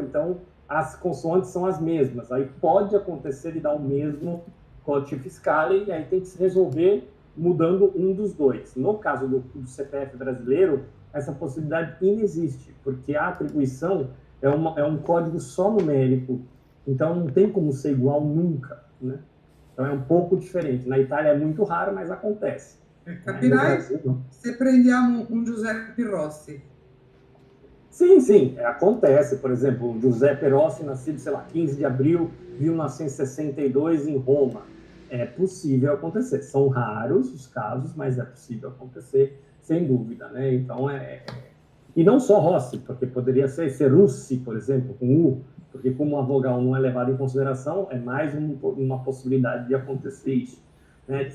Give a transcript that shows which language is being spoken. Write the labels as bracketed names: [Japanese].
[Portuguese] Então, as consoantes são as mesmas. Aí pode acontecer de dar o mesmo código fiscal e aí tem que se resolver mudando um dos dois. No caso do CPF brasileiro, essa possibilidade inexiste, porque a atribuição é um código só numérico, então não tem como ser igual nunca, né? Então é um pouco diferente. Na Itália é muito raro, mas acontece. [Italian] Capirai, se prendiamo um Giuseppe Rossi. [Portuguese] Sim, acontece. Por exemplo, o Giuseppe Rossi, nascido, 15 de abril de 1962 em Roma. É possível acontecer. São raros os casos, mas é possível acontecer, sem dúvida, né? Então, E não só Rossi, porque poderia ser Russi, por exemplo, com U, porque como a vogal não é levada em consideração, é mais uma possibilidade de acontecer isso, né?